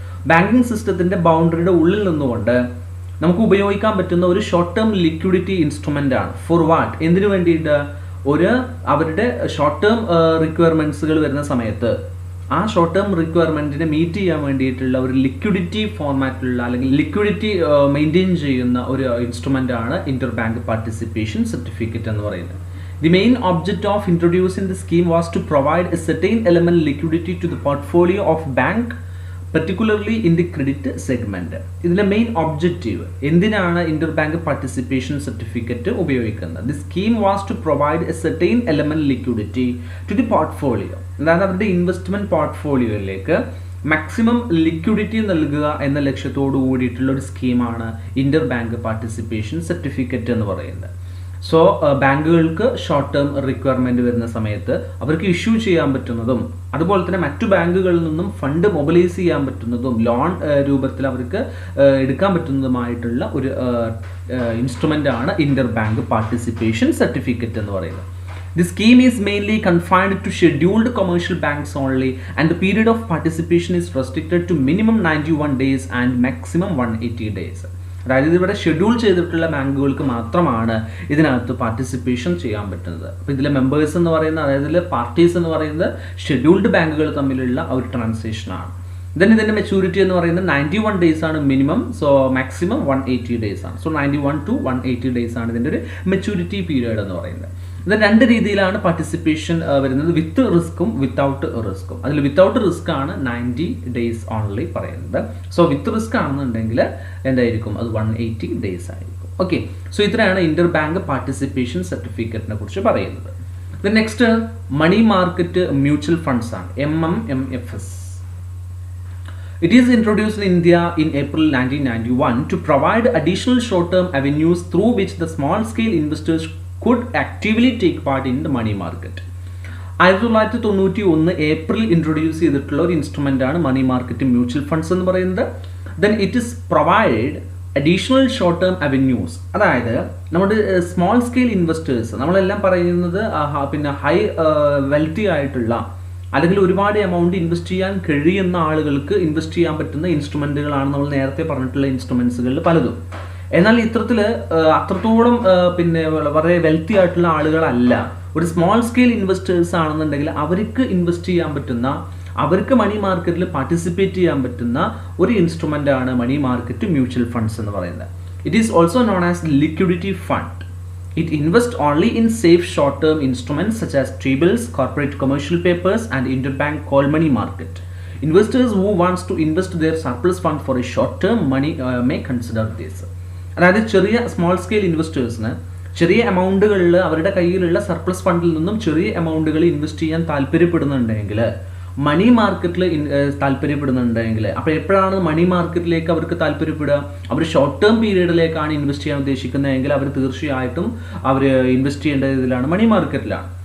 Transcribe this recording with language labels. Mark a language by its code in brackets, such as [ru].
[ml] Banking സിസ്റ്റത്തിന്റെ ബൗണ്ടറിയുടെ ഉള്ളിൽ നിന്നുകൊണ്ട് നമുക്ക് ഉപയോഗിക്കാൻ പറ്റുന്ന ഒരു ഷോർട്ട് ടേം ലിക്വിഡിറ്റി ഇൻസ്ട്രുമെന്റ് ആണ്. [en] For what? [ml] എന്തിനു വേണ്ടിയിട്ട്? അവരുടെ ഷോർട്ട് ടേം റിക്വയർമെന്റ്സുകൾ വരുന്ന സമയത്ത് ആ ഷോർട്ട് ടേം റിക്വയർമെന്റിനെ മീറ്റ് ചെയ്യാൻ വേണ്ടിയിട്ടുള്ള ഒരു ലിക്വിഡിറ്റി ഫോർമാറ്റിലുള്ള അല്ലെങ്കിൽ ലിക്വിഡിറ്റി മെയിൻറ്റെയിൻ ചെയ്യുന്ന ഒരു ഇൻസ്ട്രുമെന്റ് ആണ് ഇന്റർ ബാങ്ക് പാർട്ടിസിപ്പേഷൻ സർട്ടിഫിക്കറ്റ് എന്ന് പറയുന്നത്. [en] The main object of introducing the scheme was to provide a certain element liquidity to the portfolio of bank, particularly in the credit segment. [ml] ഇതിലെ main objective എന്തിനാണ് Inter bank participation certificate ഉപയോഗിക്കുന്നത്? [en] The scheme was to provide a certain element liquidity to the portfolio. [ml] അതായത് അവരുടെ investment പോർട്ട്ഫോളിയോയിലേക്ക് maximum liquidity നൽകുക എന്ന ലക്ഷ്യത്തോടു കൂടിയിട്ടുള്ള ഒരു സ്കീമാണ് ഇന്റർ ബാങ്ക് പാർട്ടിസിപ്പേഷൻ സർട്ടിഫിക്കറ്റ് എന്ന് പറയുന്നത്. സോ ബാങ്കുകൾക്ക് ഷോർട്ട് ടേം റിക്വയർമെന്റ് വരുന്ന സമയത്ത് അവർക്ക് ഇഷ്യൂ ചെയ്യാൻ പറ്റുന്നതും അതുപോലെ തന്നെ മറ്റു ബാങ്കുകളിൽ നിന്നും ഫണ്ട് മൊബിലൈസ് ചെയ്യാൻ പറ്റുന്നതും ലോൺ രൂപത്തിൽ അവർക്ക് എടുക്കാൻ പറ്റുന്നതുമായിട്ടുള്ള ഒരു ഇൻസ്ട്രുമെന്റ് ആണ് ഇന്റർ ബാങ്ക് പാർട്ടിസിപ്പേഷൻ സർട്ടിഫിക്കറ്റ് എന്ന് പറയുന്നത്. [en] The scheme is mainly confined to scheduled commercial banks only, and the period of participation is restricted to minimum 91 days and maximum 180 days. [ml] അതായത് ഇവിടെ ഷെഡ്യൂൾ ചെയ്തിട്ടുള്ള ബാങ്കുകൾക്ക് മാത്രമാണ് ഇതിനകത്ത് പാർട്ടിസിപ്പേഷൻ ചെയ്യാൻ പറ്റുന്നത്. അപ്പോൾ ഇതിലെ മെമ്പേഴ്സ് എന്ന് പറയുന്നത്, അതായത് ഇതിലെ പാർട്ടീസ് എന്ന് പറയുന്നത് ഷെഡ്യൂൾഡ് ബാങ്കുകൾ തമ്മിലുള്ള ഒരു ട്രാൻസാക്ഷനാണ്. ദെൻ ഇതിൻ്റെ മെച്യൂരിറ്റി എന്ന് പറയുന്നത് 91 ഡേയ്സ് ആണ് മിനിമം, സോ മാക്സിമം 180 ഡേയ്സ് ആണ്. സോ 91 to 180 ഡേയ്സ് ആണ് ഇതിൻ്റെ ഒരു മെച്യൂരിറ്റി പീരിയഡ് എന്ന് പറയുന്നത്. ഇത് രണ്ട് രീതിയിലാണ് പാർട്ടിസിപ്പേഷൻ വരുന്നത്, വിത്ത് റിസ്ക്കും വിത്തൗട്ട് റിസ്ക്കും. അതിൽ വിത്തൗട്ട് റിസ്ക് ആണ് 90 ഡേയ്സ് ഓൺലി പറയുന്നത്. സോ വിത്ത് റിസ്ക് ആണെന്നുണ്ടെങ്കിൽ എന്തായിരിക്കും, അത് 180 ഡേയ്സ് ആയിരിക്കും. ഓക്കെ, സോ ഇത്രയാണ് ഇന്റർ ബാങ്ക് പാർട്ടിസിപ്പേഷൻ സർട്ടിഫിക്കറ്റിനെ കുറിച്ച് പറയുന്നത്. Next money market mutual funds ആണ്, MMFS. [en] It is introduced in India in April 1991 to provide additional short-term avenues through which the small-scale investors could actively take part in the money market. [ml] 1991 April introduce ചെയ്തിട്ടുള്ള ഒരു instrument ആണ് money market mutual funds എന്ന് പറയുന്നത്. [en] then it is provide additional short term avenues, [ml] അതായത് നമ്മുടെ small scale investors, നമ്മളെല്ലാം പറയുന്നത് പിന്നെ ഹൈ വെൽത്തി ആയിട്ടുള്ള അല്ലെങ്കിൽ ഒരുപാട് എമൗണ്ട് ഇൻവെസ്റ്റ് ചെയ്യാൻ കഴിയുന്ന ആളുകൾക്ക് ഇൻവെസ്റ്റ് ചെയ്യാൻ പറ്റുന്ന ഇൻസ്ട്രുമെന്റുകളാണ് നമ്മൾ നേരത്തെ പറഞ്ഞിട്ടുള്ള ഇൻസ്ട്രുമെന്റ്സുകളിൽ പലതും. എന്നാൽ ഇത്തരത്തിൽ അത്രത്തോളം പിന്നെ വളരെ വെൽത്തി ആയിട്ടുള്ള ആളുകളല്ല, ഒരു സ്മോൾ സ്കെയിൽ ഇൻവെസ്റ്റേഴ്സ് ആണെന്നുണ്ടെങ്കിൽ അവർക്ക് ഇൻവെസ്റ്റ് ചെയ്യാൻ പറ്റുന്ന, അവർക്ക് മണി മാർക്കറ്റിൽ പാർട്ടിസിപ്പേറ്റ് ചെയ്യാൻ പറ്റുന്ന ഒരു ഇൻസ്ട്രുമെന്റ് ആണ് മണി മാർക്കറ്റ് മ്യൂച്വൽ ഫണ്ട്സ് എന്ന് പറയുന്നത്. [en] It is also known as liquidity fund. It invests only in safe short-term instruments such as T-bills, corporate commercial papers, and interbank call money market. Investors who wants to invest their surplus fund for a short-term money may consider this. [ml] അതായത് ചെറിയ small scale ഇൻവെസ്റ്റേഴ്സിന് ചെറിയ എമൗണ്ടുകളിൽ അവരുടെ കയ്യിലുള്ള surplus ഫണ്ടിൽ നിന്നും ചെറിയ എമൗണ്ടുകൾ invest ചെയ്യാൻ താല്പര്യപ്പെടുന്നുണ്ടെങ്കിൽ, മണി മാർക്കറ്റിൽ താല്പര്യപ്പെടുന്നുണ്ടെങ്കിൽ, അപ്പോൾ എപ്പോഴാണ് മണി മാർക്കറ്റിലേക്ക് അവർക്ക് താല്പര്യപ്പെടുക, അവർ ഷോർട്ട് ടേം പീരീഡിലേക്കാണ് ഇൻവെസ്റ്റ് ചെയ്യാൻ ഉദ്ദേശിക്കുന്നതെങ്കിൽ അവർ തീർച്ചയായിട്ടും അവർ ഇൻവെസ്റ്റ് ചെയ്യേണ്ട ഇതിലാണ്, മണി മാർക്കറ്റിലാണ്.